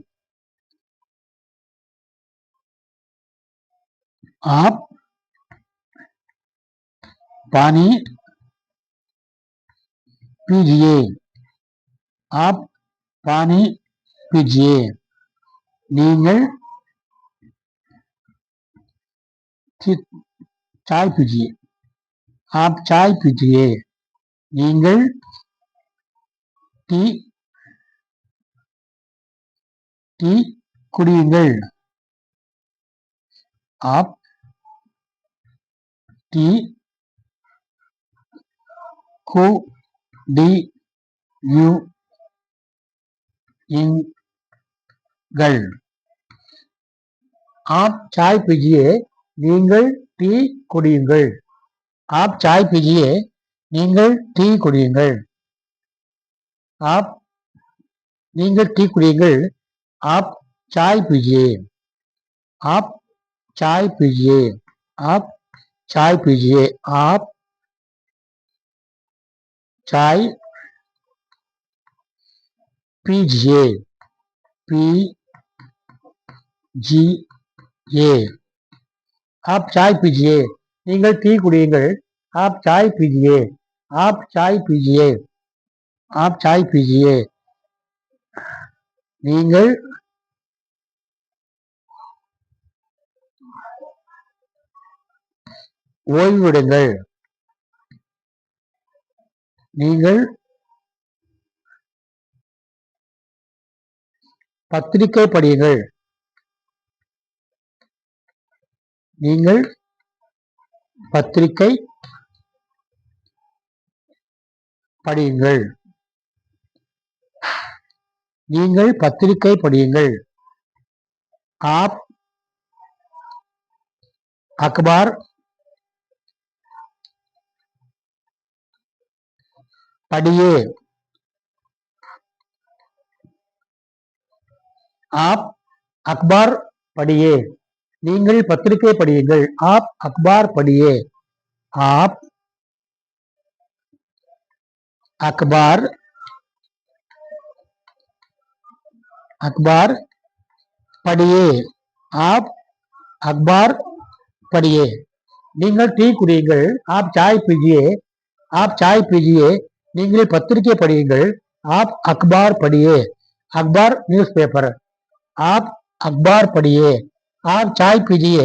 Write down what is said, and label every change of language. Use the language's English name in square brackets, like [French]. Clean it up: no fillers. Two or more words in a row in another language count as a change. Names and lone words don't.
[Hindi] आप पानी पीजिए, आप पानी पीजिए, நீங்கள் चाय पीजिए, आप चाय पीजिए, [Tamil] நீங்கள் டீ டீ குடியுங்கள். आप டீ குடியுங்கள். [Hindi] आप चाय पीजिए, [Tamil] நீங்கள் டீ குடியுங்கள். [Hindi] आप चाय पीजिए, [Tamil] நீங்கள் டீ குடியுங்கள். आप நீங்கள் டீ குடியுங்கள். [Hindi] आप चाय पीजिए, आप चाय पीजिए, आप चाय पीजिए, आप चाय पीजिए, पीजिए, आप चाय पीजिए, [Tamil] நீங்கள் டீ குடியுங்கள். [Hindi] आप चाय पीजिए, आप चाय पीजिए, आप चाय पीजिए, [Tamil] நீங்கள் ஓய்வெடுங்கள். நீங்கள் பத்திரிகை படியுங்கள். நீங்கள் பத்திரிகை படியுங்கள். நீங்கள் பத்திரிகை படியுங்கள். [Hindi] आप अखबार पढ़िए, आप अखबार पढ़िए, [Tamil] நீங்கள் பத்திரிகை படியுங்கள். [Hindi] आप अखबार पढ़िए, आप अखबार अखबार पढ़िए, आप अखबार पढ़िए. [Tamil] நீங்கள் டீ குடியுங்கள். [Hindi] आप चाय पीजिए. आप चाय पीजिए. [Tamil] நீங்கள் பத்திரிகை படியுங்கள். [Hindi] आप अखबार पढ़िए। अखबार [English] news paper. [Hindi] आप अखबार पढ़िए। आप चाय पीजिए.